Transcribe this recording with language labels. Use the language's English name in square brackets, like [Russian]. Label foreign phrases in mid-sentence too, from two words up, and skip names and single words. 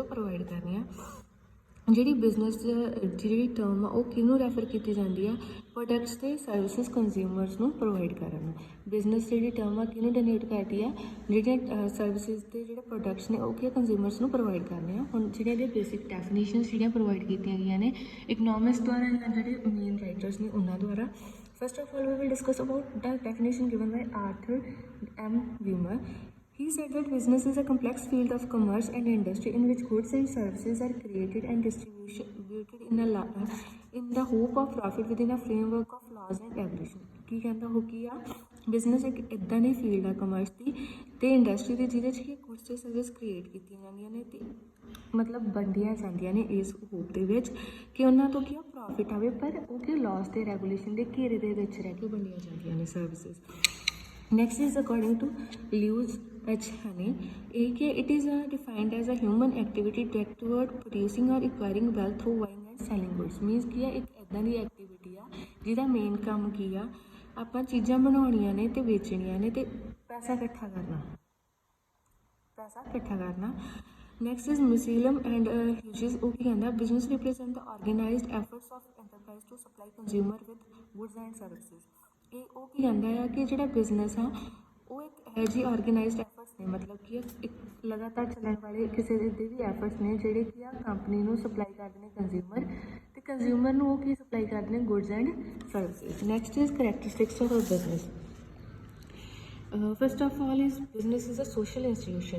[Punjabi] ਪ੍ਰੋਵਾਈਡ ਕਰਨੀਆਂ ਜਿਹੜੀ ਬਿਜ਼ਨਸ ਜਿਹੜੀ ਟਰਮ ਆ ਉਹ ਕਿਹਨੂੰ ਰੈਫਰ ਕੀਤੀ ਜਾਂਦੀ ਆ ਪ੍ਰੋਡਕਟਸ ਅਤੇ [English] services consumers [Punjabi] ਨੂੰ ਪ੍ਰੋਵਾਈਡ ਕਰਨ ਨੂੰ ਬਿਜ਼ਨਸ ਜਿਹੜੀ ਟਰਮ ਆ ਕਿਹਨੂੰ ਡੋਨੇਟ ਕਰਦੀ ਆ ਜਿਹੜੀਆਂ ਸਰਵਿਸਿਜ਼ ਅਤੇ ਜਿਹੜੇ ਪ੍ਰੋਡਕਟਸ ਨੇ ਉਹ ਕੀ ਕੰਜ਼ਿਊਮਰਸ ਨੂੰ ਪ੍ਰੋਵਾਈਡ ਕਰਨੇ ਆ ਹੁਣ ਜਿਹੜੀਆਂ ਇਹਦੀਆਂ [English] basic definitions [Punjabi] ਜਿਹੜੀਆਂ ਪ੍ਰੋਵਾਈਡ ਕੀਤੀਆਂ ਗਈਆਂ ਨੇ ਇਕਨੋਮਿਕਸ ਦੁਆਰਾ ਜਾਂ ਜਿਹੜੇ [English] main writers [Punjabi] ਨੇ ਉਹਨਾਂ ਦੁਆਰਾ [English] First of all, we will discuss about the definition given by Arthur M. Wimmer. He said that business is a complex field of commerce and industry in which goods and services are created and distributed in the hope of profit within a framework of laws and regulation. [Punjabi] ਕੀ ਕਹਿੰਦਾ ਉਹ ਕੀ ਆ ਬਿਜ਼ਨਸ ਇੱਕ ਇੱਦਾਂ ਦੀ ਫੀਲਡ ਆ ਕਮਰਸ ਦੀ ਅਤੇ ਇੰਡਸਟਰੀ ਦੀ ਜਿਹਦੇ 'ਚ ਕਿ ਗੁੱਡਸ ਅਤੇ ਸਰਵਿਸ ਕ੍ਰੀਏਟ ਕੀਤੀਆਂ ਜਾਂਦੀਆਂ ਨੇ ਅਤੇ ਮਤਲਬ ਵੰਡੀਆਂ ਜਾਂਦੀਆਂ ਨੇ ਇਸ ਹੋਪ ਦੇ ਵਿੱਚ ਕਿ ਉਹਨਾਂ ਤੋਂ ਕੀ ਆ ਪ੍ਰੋਫਿਟ ਆਵੇ ਪਰ ਉਹ ਕਿ ਲਾਜ਼ ਅਤੇ ਰੈਗੂਲੇਸ਼ਨ ਦੇ ਘੇਰੇ ਦੇ ਵਿੱਚ ਰਹਿ ਕੇ ਵੰਡੀਆਂ ਜਾਂਦੀਆਂ ਨੇ ਸਰਵਿਸਿਜ਼ [English] Next is according to Lewis H. Honey, it is defined as a human activity directed toward producing or acquiring wealth through buying and selling goods. [Punjabi] Means ਕੀ ਆ ਇੱਕ ਇੱਦਾਂ ਦੀ ਐਕਟੀਵਿਟੀ ਆ ਜਿਹਦਾ ਮੇਨ ਕੰਮ ਕੀ ਆ ਆਪਾਂ ਚੀਜ਼ਾਂ ਬਣਾਉਣੀਆਂ ਨੇ ਅਤੇ ਵੇਚਣੀਆਂ ਨੇ ਅਤੇ ਪੈਸਾ ਇਕੱਠਾ ਕਰਨਾ [English] Next is Museum and Hughes [Punjabi] ਉਹ ਕੀ ਕਹਿੰਦਾ [English] business represent the organized efforts of enterprise to supply consumer with goods and services. [Punjabi] ਇਹ ਉਹ ਕੀ ਕਹਿੰਦਾ ਆ ਕਿ ਜਿਹੜਾ ਬਿਜ਼ਨਸ ਆ ਉਹ ਇੱਕ ਇਹੋ ਜਿਹੀ [English] organized efforts [Punjabi] ਨੇ, ਮਤਲਬ ਕਿ ਇੱਕ ਲਗਾਤਾਰ ਚੱਲਣ ਵਾਲੇ ਕਿਸੇ ਦੇ ਵੀ ਐਫਰਟਸ ਨੇ ਜਿਹੜੇ ਕਿ ਆ ਕੰਪਨੀ ਨੂੰ ਸਪਲਾਈ ਕਰਦੇ ਨੇ ਕੰਜ਼ਿਊਮਰ, ਅਤੇ ਕੰਜ਼ਿਊਮਰ ਨੂੰ ਉਹ ਕੀ ਸਪਲਾਈ ਕਰਦੇ ਨੇ, [English] goods and services. Next is characteristics of a business. First of all is business is a social institution.